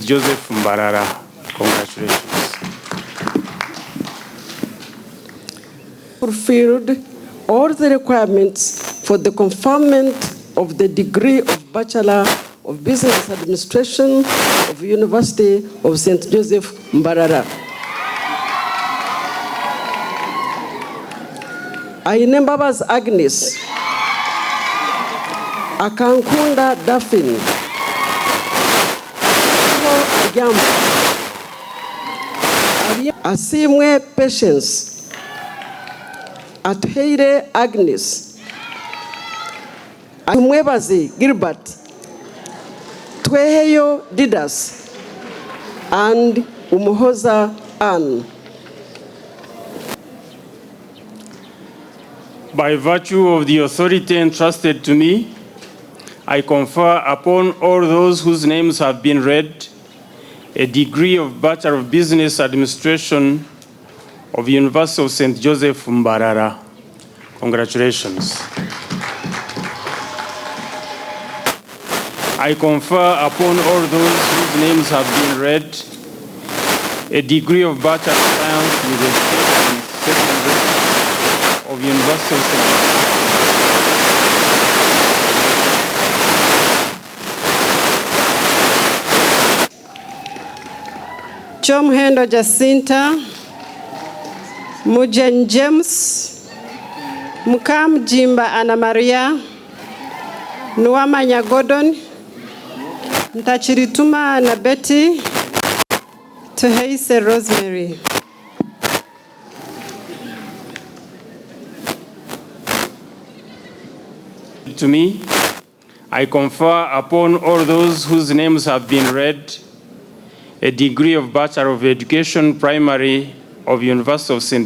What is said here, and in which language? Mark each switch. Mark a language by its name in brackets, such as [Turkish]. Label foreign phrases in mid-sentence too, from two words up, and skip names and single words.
[English] Joseph MBARARA. Congratulations. Fulfilled all the requirements for the conferment of the degree of Bachelor of Business Administration of University of St. Joseph MBARARA. Ainembabas Agnes, Akankunda Daphne, Asimwe Patience, Atheire Agnes, Amwebazi Gilbert, Tweheyo Didas, and Umuhoza Anne. By virtue of the authority entrusted to me, I confer upon all those whose names have been read a degree of Bachelor of Business Administration of University of St. Joseph MBARARA. Congratulations. I confer upon all those whose names have been read a degree of Bachelor of Science with Education in Secondary of University of St. Chomhendo Jacinta, Mujen James, Mukam Jimba Anna Maria, Nuamanya Gordon, Ntachirituma na Betty, Tuheise Rosemary. To me, I confer upon all those whose names have been read a degree of Bachelor of Education Primary of University of St.